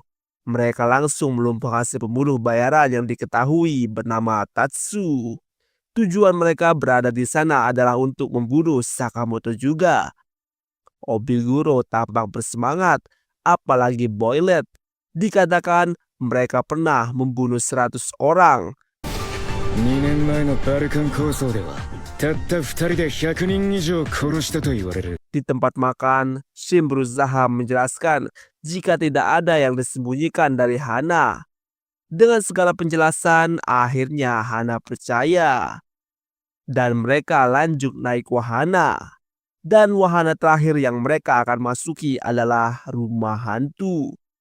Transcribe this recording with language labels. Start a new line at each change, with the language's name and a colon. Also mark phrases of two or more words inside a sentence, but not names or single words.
Indonesian: Mereka langsung melumpuhkan si pembunuh bayaran yang diketahui bernama Tatsu. Tujuan mereka berada di sana adalah untuk membunuh Sakamoto juga. Obiguro tampak bersemangat, apalagi Boylet. Dikatakan mereka pernah membunuh 100 orang.
Japanese: 2 年前のバルカン構想ではたった2人で100人以上殺したと言われる。
Indonesian: Di tempat makan, Shin berusaha menjelaskan jika tidak ada yang disembunyikan dari Hana. Dengan segala penjelasan, akhirnya Hana percaya. Dan mereka lanjut naik wahana. Dan wahana terakhir yang mereka akan masuki adalah rumah hantu.